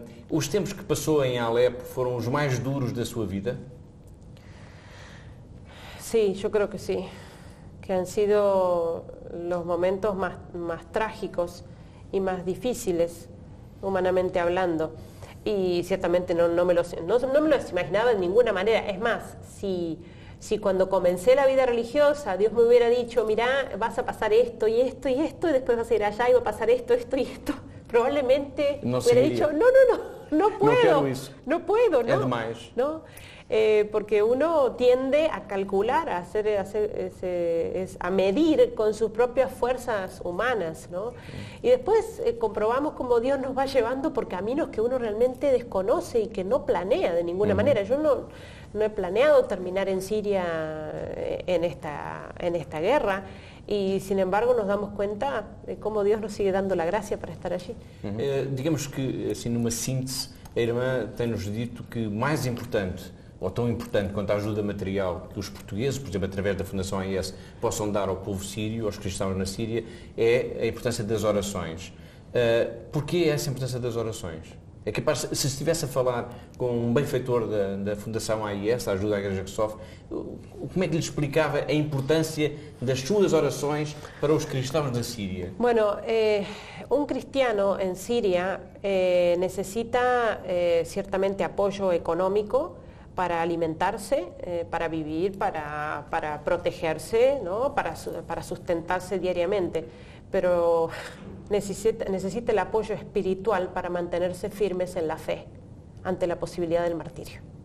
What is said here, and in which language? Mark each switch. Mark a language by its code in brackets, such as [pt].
[pt] Os tempos que passou em Alepo foram os mais duros da sua vida? [es] Sí, yo creo que sí. Que han sido los momentos más trágicos y más difíciles, humanamente hablando. Y ciertamente no me los imaginaba de ninguna manera. Es más, si cuando comencé la vida religiosa Dios me hubiera dicho: mira, vas a pasar esto y esto y esto, y después vas a ir allá y va a pasar esto, esto y esto, probablemente hubiera dicho: no puedo, no puedo, no. Es demais. ¿No? Porque uno tiende a calcular, a medir con sus propias fuerzas humanas, ¿no? Y después comprobamos cómo Dios nos va llevando por caminos que uno realmente desconoce y que no planea de ninguna manera. Yo no he planeado terminar en Siria en esta guerra, y sin embargo nos damos cuenta de cómo Dios nos sigue dando la gracia para estar allí. [pt] Digamos que, assim, numa síntese, a irmã tem-nos dito que mais importante, ou tão importante quanto a ajuda material que os portugueses, por exemplo, através da Fundação AIS, possam dar ao povo sírio, aos cristãos na Síria, é a importância das orações. Porquê essa importância das orações? É capaz, se estivesse a falar com um benfeitor da Fundação AIS, a ajuda à Igreja que sofre, como é que lhe explicava a importância das suas orações para os cristãos da Síria? [es] Bueno, un cristiano en Siria necesita ciertamente apoyo económico para alimentarse, para vivir, para protegerse, ¿no? para sustentarse diariamente, pero necesita el apoyo espiritual para mantenerse firmes en la fe ante la posibilidad del martirio.